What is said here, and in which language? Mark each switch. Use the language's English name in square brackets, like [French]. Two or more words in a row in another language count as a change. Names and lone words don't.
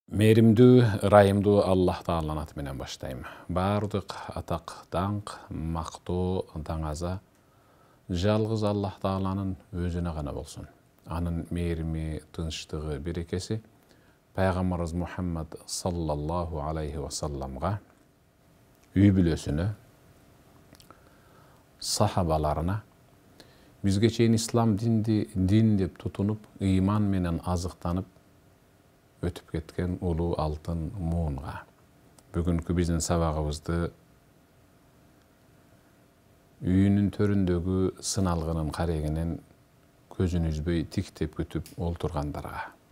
[Kyrgyz] Mehrimdүү, ырайымдуу Аллах Тааланын аты менен баштайм. Бардык атак, даңк, мактоо, даңаза жалгыз Аллах Тааланын өзүнө гана болсун. Анын мээрими, тынчтыгы, берекеси Пайгамбарыбыз Мухаммад [Arabic] صلى الله عليه وسلم, [Kyrgyz] үй бүлөсүнө, сахабаларына, бизге чейин ислам дин деп тутунуп, ыйман менен азыктанып өтүп кеткен улуу алтын муунга. Бүгүнкү биздин сабагыбызды үйүнүн төрүндөгү сыналгынын карегинен көзүн үзбөй тиктеп күтүп олтургандарга.